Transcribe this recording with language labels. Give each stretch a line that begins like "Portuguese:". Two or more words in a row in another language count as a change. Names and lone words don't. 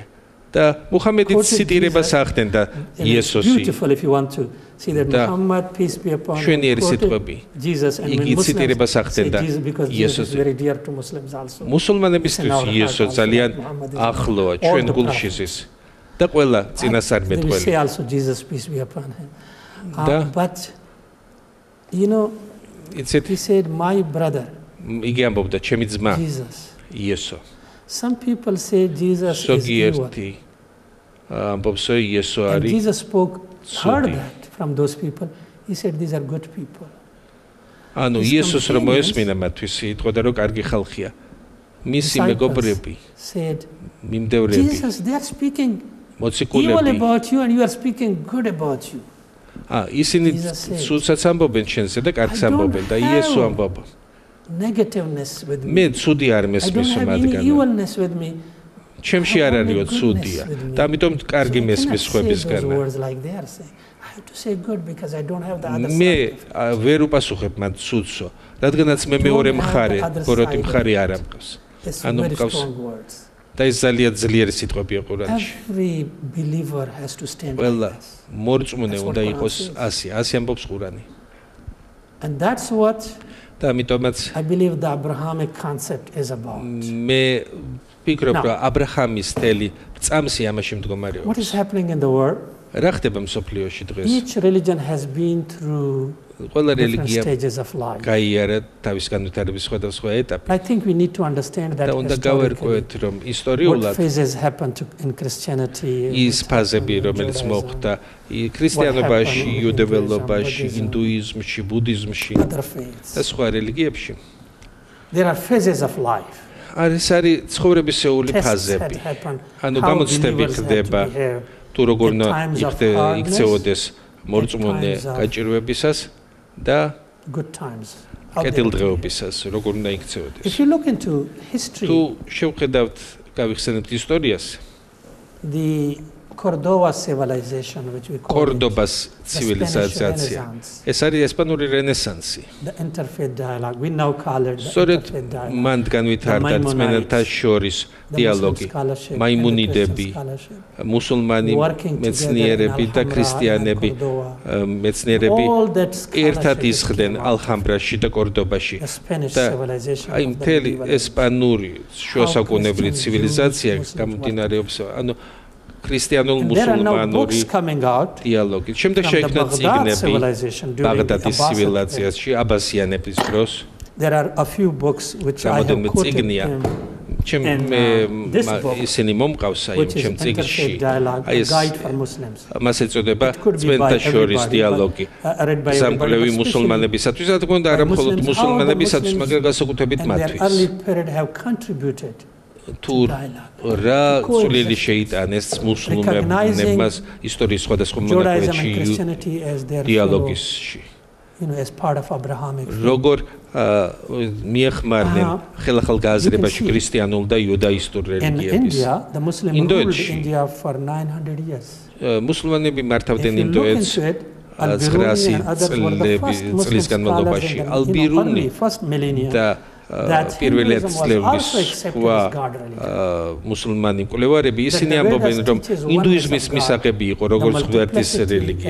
Georgian: და მუჰამედიც ციტირებას ახდენდა იესოსი. და შვენიერი სიტყვები. იგი ციტირებას ახდენდა იესოსი. მუსულმანებისთვის იესო ძალიან ახლოა ჩვენ გულში ზის. და ყველა წინასწარმეტყველი.
English: But you know, he said my brother.
Georgian: იგი ამბობდა ჩემი ძმა იესო.
English: Some people say Jesus is evil. And Jesus heard that from those people. He said these are good people.
Georgian: ანუ იესოს რომ მოესმინა მათთვის იტყოდა რომ კარგი ხალხია. მისი მეგობრები მიმდევრები.
English: Jesus they are speaking evil about you and you are speaking good about you.
Georgian: ისინი ცუდსაც ამბობენ შენზე და კარგს ამბობენ და იესო ამბობა.
English: Negativeness with me.
Georgian: მე ცუდი არ მესმის მათგან.
English: Evilness with me.
Georgian: ჩემში არ არისო ცუდია და ამიტომ კარგი მესმის ხვებისგან.
English: I have to say good because I don't have the other side.
Georgian: მე ვერ უპასუხებ მათ ცუდსო, რადგანაც მე მეორე მხარე, ბოროტი მხარე არ ამყავს. ანუ მყავს და ეს ძალიან ძლიერი სიტყვებია ყურანში.
English: Every believer has to stand.
Georgian: ყველა მორწმუნე უნდა იყოს ასე ამბობს ყურანი.
English: And that's what
Georgian: და ამიტომაც
English: I believe the Abrahamic concept is about.
Georgian: მე ვფიქრობ, რომ აბრაჰამის თელი წამსი ამაში მდგომარეობს.
English: What is happening in the world?
Georgian: რა ხდება მსოფლიოში დღეს?
English: Each religion has been through
Georgian: ყველა რელიგია
English: stages of life.
Georgian: გაიარა თავის განვითარების სხვადასხვა ეტაპი.
English: I think we need to understand that
Georgian: უნდა გავერკვეთ, რომ ისტორიულად
English: phases happened in Christianity.
Georgian: ის ფაზები, რომელიც მოხდა ქრისტიანობაში, იუდეველობაში, ინდუიზმში, ბუდიზმში და სხვა რელიგიებში.
English: There are phases of life.
Georgian: არის ცხოვრებისეული ფაზები. ანუ გამოცდები ხდება თუ როგორ უნდა იქცეოდეს მორწმუნე გაჭირვებისას და კეთილდღეობისას როგორ უნდა იქცეოდეს.
English: If you look into history,
Georgian: თუ შევხედავთ, გავიხსენებთ ისტორიას,
English: the Cordoba civilization which we call Cordobas civilization.
Georgian: ეს არის ესპანური რენესანსი.
English: The interfaith dialogue. We now call it the interfaith dialogue.
Georgian: მან განვითარდა წმენდთა შორის დიალოგი. მაიმუნიდები, მუსულმანი მეცნიერები და ქრისტიანები მეცნიერები ერთად ისხდნენ ალჰამბრაში და კორდობაში. და აი მთელი ესპანური შუასაუკუნეებრივი ცივილიზაცია გამომდინარეობს, ანუ ქრისტიანულ მუსულმანური დიალოგი. შემდეგ შეიქმნა წიგნები ბაღდადის ცივილიზაციაში აბასიანების დროს.
English: There are a few books which I have quoted.
Georgian: ისინი მომყავს აი ჩემ წიგნში. აი ეს მას ეწოდება წმენდთა შორის დიალოგი. სამკვლევი მუსულმანებისათვის, რა თქმა უნდა, არა მხოლოდ მუსულმანებისათვის, მაგრამ განსაკუთრებით მათთვის. თუ რა წვლილი შეიტანეს მუსულმანებმა ისტორიის სხვადასხვა მონაკვეთში დიალოგისში.
English: as part of Abrahamic faith.
Georgian: როგორ მიეხმარნენ ხელახალგაზრდობაში ქრისტიანულ და იუდაისტურ რელიგიებს.
English: In India, the Muslims ruled India for 900 years.
Georgian: მუსულმანები მართავდნენ ინდოეთს 900 წლის განმავლობაში. ალბირუნი და პირველი წლების მუსულმანი მკვლევარები ისინი ამბობენ, რომ ინდუიზმის მისაღები იყო როგორც ღმერთის რელიგია.